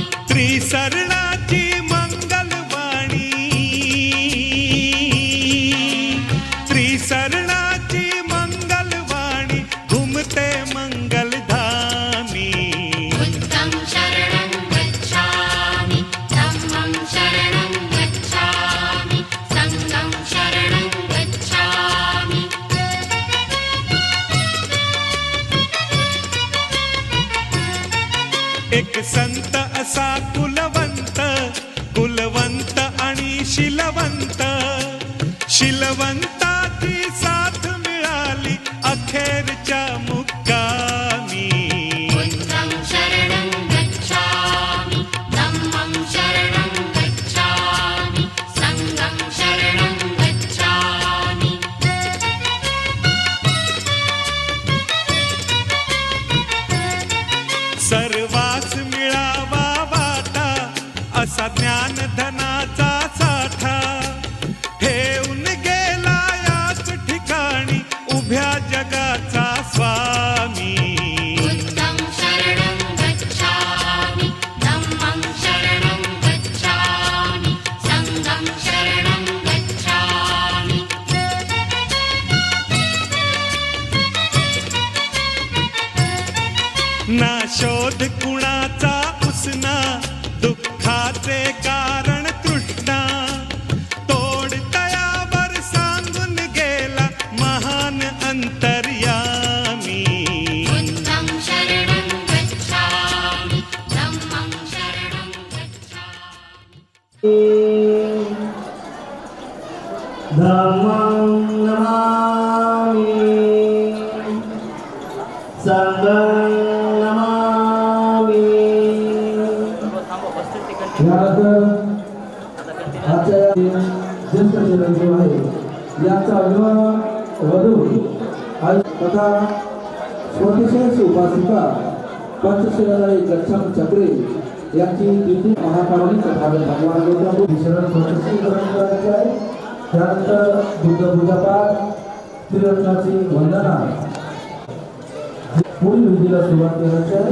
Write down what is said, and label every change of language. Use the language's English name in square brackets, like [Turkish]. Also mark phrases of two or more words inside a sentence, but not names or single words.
[Marathi] त्रिसरणाची मंगलवाणी त्रिसरणाची मंगलवाणी घुमते मंगलधामी [Pali] बुद्धं शरणं गच्छामि धम्मं शरणं गच्छामि संघं शरणं गच्छामि [Marathi] एक संत असा कुलवंत कुलवंत आणि शिलवंत शिलवंताची साथ मिळाली अखेरच्या मुक्कामी [Pali] बुद्धं शरणं गच्छामि धम्मं शरणं गच्छामि संघं शरणं गच्छामि [Marathi] सर्वास मिळावा वाटा असा ज्ञान धनाचा साठा ठेवून गेला याच ठिकाणी उभ्या जगाचा स्वामी [Pali] बुद्धं शरणं गच्छामि धम्मं शरणं गच्छामि संघं शरणं गच्छामि [Marathi] ना शोध कुणाचा उसना दुःखाचे कारण तृष्णा तोड तयावर सांगून गेला महान अंतर्यामी [Pali] बुद्धं शरणं गच्छामि धम्मं शरणं गच्छामि धम्मं नमामि संघं नमामि [Marathi] यानंतर आजच्या ज्येष्ठ चिरंजीव आहे यांचा विवाह वधू तथा स्वतिशेष उपासिका पंचशिलाधारी गच्छम चक्रे यांची द्वितीय महाकारुणिक कथावे भगवान गौतम शरण स्वतंत्र ग्रहण करायचे आहे. त्यानंतर बुद्ध पूजापाठ त्रिरत्नाची वंदना पुढील विधीला सुरुवात करायची आहे.